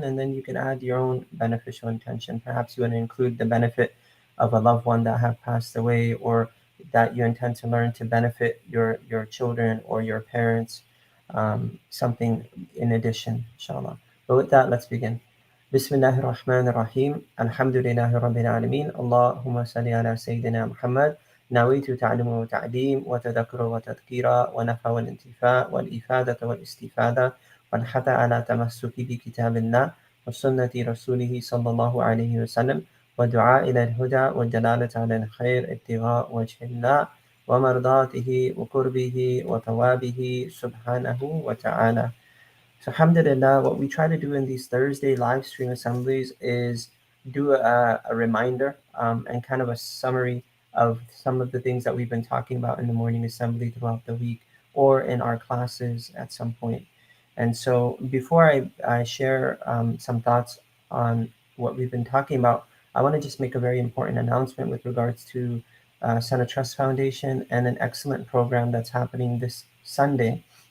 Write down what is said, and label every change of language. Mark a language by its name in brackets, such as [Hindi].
[English] And then you can add your own beneficial intention. Perhaps you want to include the benefit of a loved one that have passed away, or that you intend to learn to benefit your children or your parents, something in addition, inshallah. But with that, let's begin. [Arabic] بسم الله الرحمن الرحيم الحمد لله رب العالمين اللهم صل على سيدنا محمد نويت تعلم وتعليم وتذكر وتذكير ونفع والانتفاع والإفادة والاستفادة والحث على تمسك بكتاب الله وسنة رسوله صلى الله عليه وسلم ودعاء إلى الهدى والدلالة على الخير ابتغاء وجه الله ومرضاته وقربه وثوابه سبحانه وتعالى. [English] So, alhamdulillah, what we try to do in these Thursday live stream assemblies is do a reminder and kind of a summary of some of the things that we've been talking about in the morning assembly throughout the week or in our classes at some point. And so, before I share some thoughts on what we've been talking about, I want to just make a very important announcement with regards to Center Trust Foundation and an excellent program that's happening this Sunday.